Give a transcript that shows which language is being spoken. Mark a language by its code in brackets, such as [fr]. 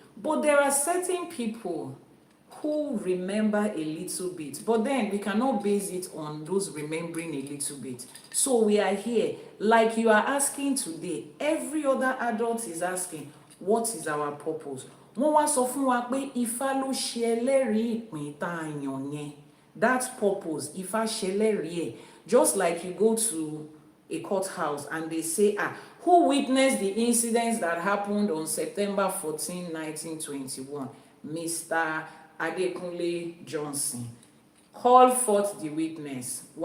[en] But there are certain people who remember a little bit, but then we cannot base it on those remembering a little bit. So we are here, like you are asking today, every other adult is asking, what is our purpose? [yo] Wọ́n wá sọ fún wa pé Ifá ló ṣe ẹlẹ́rìí ìpín tá a yàn yẹn. [en] That purpose, [yo] Ifá ṣe ẹlẹ́rìí ẹ̀. [en] Just like you go to a courthouse and they say, who witnessed the incidents that happened on September 14, 1921? Mr. Adekunle Johnson. Call forth the witness.